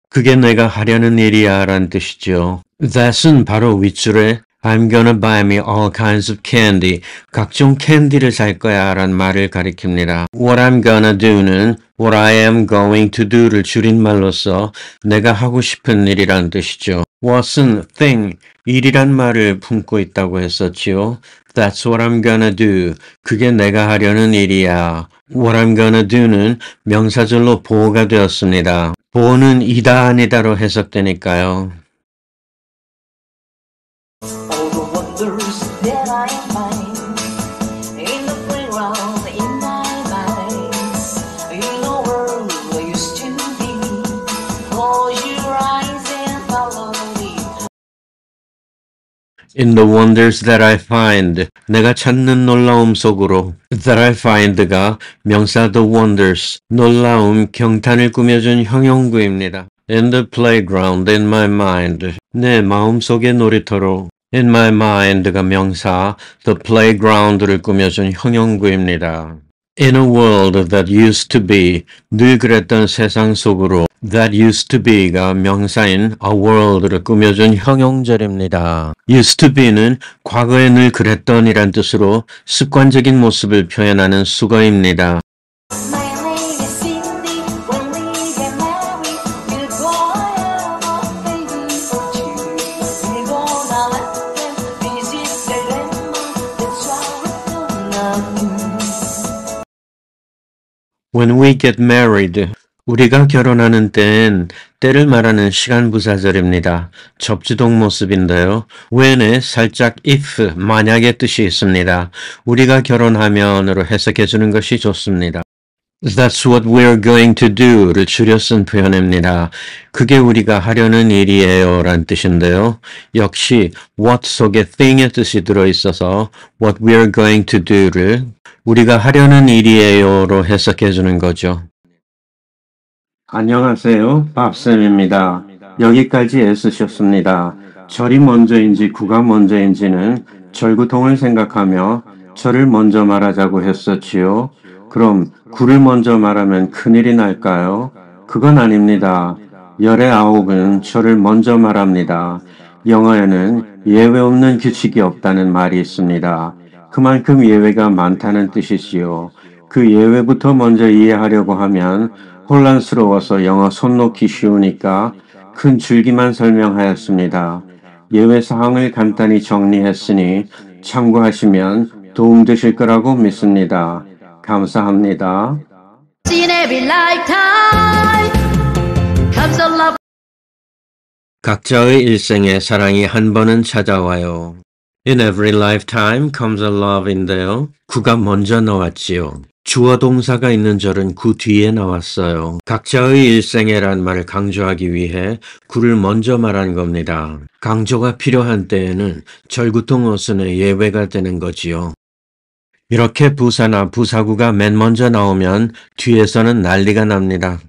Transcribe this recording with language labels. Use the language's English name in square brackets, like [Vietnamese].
[Korean] 그게 내가 하려는 일이야 란 뜻이죠. That은 바로 윗줄에 [English] I'm gonna buy me all kinds of candy. [Korean] 각종 캔디를 살 거야 란 말을 가리킵니다. [English] What I'm gonna do는 What I am going to do를 [Korean] 줄임말로써 내가 하고 싶은 일이란 뜻이죠. What은 thing, 일이란 말을 품고 있다고 했었지요. [English] That's what I'm gonna do. [Korean] 그게 내가 하려는 일이야. [English] What I'm gonna do [Korean] 는 명사절로 보호가 되었습니다. 보호는 이다 아니다로 해석되니까요. [English] All the wonders that I find in the playground in my mind, in a world I used to be. Close your eyes and follow me. In the wonders that I find, [Korean] 내가 찾는 놀라움 속으로 [English] that I find가 명사 the wonders, 놀라움, 경탄을 꾸며준 형용구입니다. In the playground in my mind, [Korean] 내 마음속의 놀이터로 [English] in my mind가 명사 the playground를 꾸며준 형용구입니다. In a world that used to be, [Korean] 늘 그랬던 세상 속으로 [English] that used to be가 명사인 a world를 꾸며준 형용절입니다. used to be [Korean] 는 과거에 늘 그랬던 이란 뜻으로 습관적인 모습을 표현하는 수거입니다. [English] My name is Cindy. When we get married, we're gonna have a baby or two. We're gonna let them visit their grandma. That's what we're gonna do. When we get married, [Korean] 우리가 결혼하는 때엔 때를 말하는 시간 부사절입니다. 접지동 모습인데요. when에 살짝 if, 만약의 뜻이 있습니다. 우리가 결혼하면으로 해석해 주는 것이 좋습니다. [English] That's what we're going to do [Korean] 를 줄여 쓴 표현입니다. 그게 우리가 하려는 일이에요 란 뜻인데요. 역시 what 속에 thing의 뜻이 들어있어서 [English] what we're going to do [Korean] 를 우리가 하려는 일이에요로 해석해 주는 거죠. 안녕하세요. 밥쌤입니다. 여기까지 애쓰셨습니다. 절이 먼저인지 구가 먼저인지는 절구통을 생각하며 절을 먼저 말하자고 했었지요. 그럼 구를 먼저 말하면 큰일이 날까요? 그건 아닙니다. 열의 아홉은 절을 먼저 말합니다. 영어에는 예외 없는 규칙이 없다는 말이 있습니다. 그만큼 예외가 많다는 뜻이지요. 그 예외부터 먼저 이해하려고 하면 혼란스러워서 영어 손 놓기 쉬우니까 큰 줄기만 설명하였습니다. 예외 사항을 간단히 정리했으니 참고하시면 도움되실 거라고 믿습니다. 감사합니다. [English] In every lifetime comes a love. [Korean] 각자의 일생에 사랑이 한 번은 찾아와요. [English] In every lifetime comes a love [Korean] 인데요. 구가 먼저 나왔지요. 주어 동사가 있는 절은 구 뒤에 나왔어요. 각자의 일생에란 말을 강조하기 위해 구를 먼저 말한 겁니다. 강조가 필요한 때에는 절구통 어순의 예외가 되는 거지요. 이렇게 부사나 부사구가 맨 먼저 나오면 뒤에서는 난리가 납니다.